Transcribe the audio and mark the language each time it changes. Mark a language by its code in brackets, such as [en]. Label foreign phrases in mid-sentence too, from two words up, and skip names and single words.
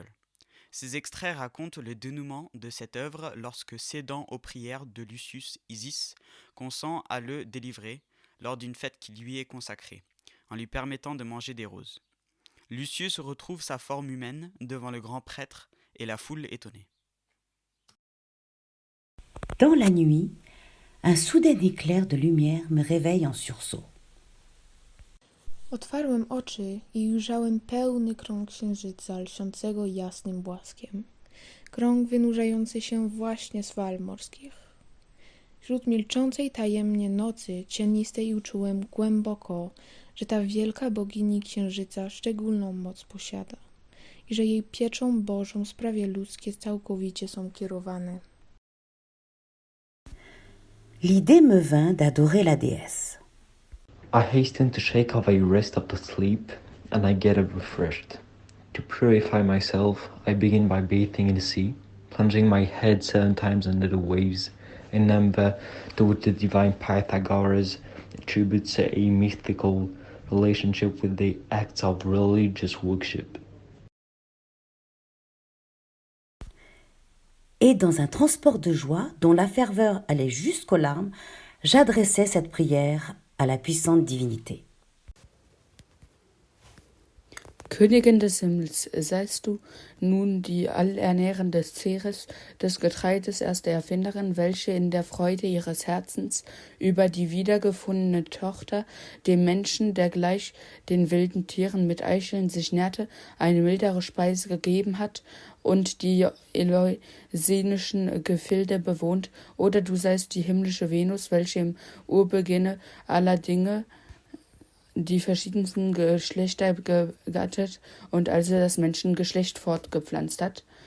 [fr] Ces extraits racontent le dénouement de cette œuvre lorsque, cédant aux prières de Lucius Isis, consent à le délivrer lors d'une fête qui lui est consacrée, en lui permettant de manger des roses. Lucius retrouve sa forme humaine devant le grand prêtre et la foule étonnée. Dans la nuit, un soudain éclair de lumière me réveille en sursaut. [pl] Otwarłem oczy i ujrzałem pełny krąg księżyca lśniącego jasnym błaskiem. Krąg wynurzający się właśnie z fal morskich. Wśród milczącej tajemnie nocy cienistej uczułem głęboko, że ta wielka bogini księżyca szczególną moc posiada i że jej pieczą Bożą sprawy ludzkie całkowicie są kierowane. [fr] L'idée me vint d'adorer la déesse. [en] I hasten to shake off a rest of the sleep, and I get up refreshed. To purify myself, I begin by bathing in the sea, plunging my head 7 times under the waves, a number to which the divine Pythagoras attributes a mythical relationship with the acts of religious worship. [fr] Et dans un transport de joie dont la ferveur allait jusqu'aux larmes, j'adressai cette prière à la puissante divinité. [de] Königin des Himmels, seist du nun die allernährende Ceres des Getreides erste Erfinderin, welche in der Freude ihres Herzens über die wiedergefundene Tochter dem Menschen, der gleich den wilden Tieren mit Eicheln sich nährte, eine mildere Speise gegeben hat und die eleusинischen Gefilde bewohnt, oder du seist die himmlische Venus, welche im Urbeginne aller Dinge die verschiedensten Geschlechter begattet und also das Menschengeschlecht fortgepflanzt hat,